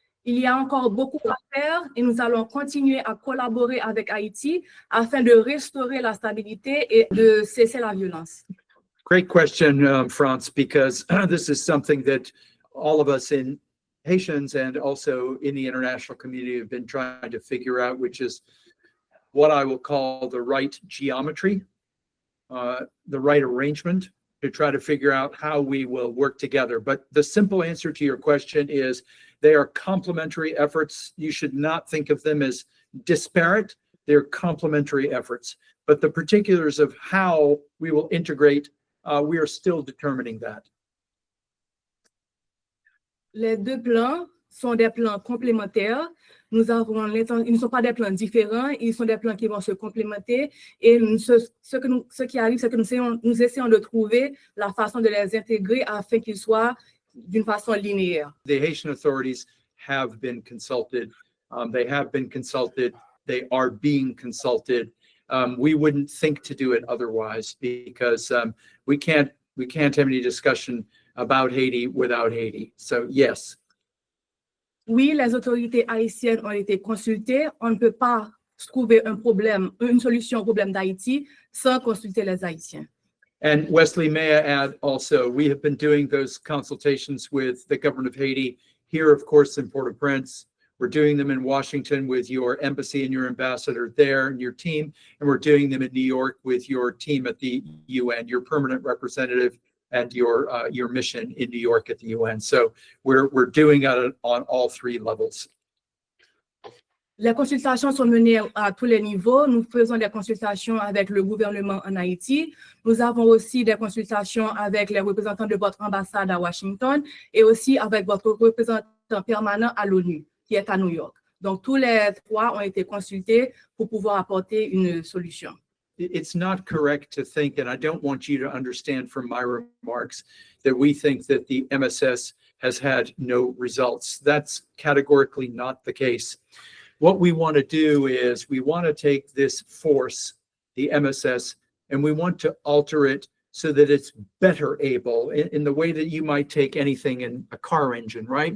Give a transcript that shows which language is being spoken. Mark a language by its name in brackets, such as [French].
[French] Il y a encore beaucoup à faire et nous allons continuer à collaborer avec Haïti afin de restaurer la stabilité et de cesser la violence. [English] Great question, Franz, because this is something that all of us in Haitians and also in the international community have been trying to figure out, which is what I will call the right geometry, the right arrangement to try to figure out how we will work together. But the simple answer to your question is they are complementary efforts. You should not think of them as disparate. They're complementary efforts. But the particulars of how we will integrate, we are still determining that. [French] Les deux plans sont des plans complémentaires. Ils ne sont pas des plans différents, ils sont des plans qui vont se complémenter. Et ce qui arrive, c'est que nous essayons de trouver la façon de les intégrer afin qu'ils soient d'une façon linéaire. [English] The Haitian authorities have been consulted. They have been consulted. They are being consulted. We wouldn't think to do it otherwise because we can't have any discussion about Haiti without Haiti. So yes. [French] Oui, les autorités haïtiennes ont été consultées. On ne peut pas trouver une solution au problème d'Haïti sans consulter les Haïtiens. [English] And Wesley, may I add also, we have been doing those consultations with the government of Haiti here, of course, in Port-au-Prince. We're doing them in Washington with your embassy and your ambassador there and your team. And we're doing them in New York with your team at the UN, your permanent representative and your mission in New York at the UN. So we're doing it on all three levels. [French] Les consultations sont menées à tous les niveaux. Nous faisons des consultations avec le gouvernement en Haïti. Nous avons aussi des consultations avec les représentants de votre ambassade à Washington et aussi avec votre représentant permanent à l'ONU, qui est à New York. Donc, tous les trois ont été consultés pour pouvoir apporter une solution. [English] it's not correct to think, and I don't want you to understand from my remarks, that we think that the MSS has had no results. That's categorically not the case. What we want to do is we want to take this force, the MSS, and we want to alter it so that it's better able in the way that you might take anything in a car engine, right?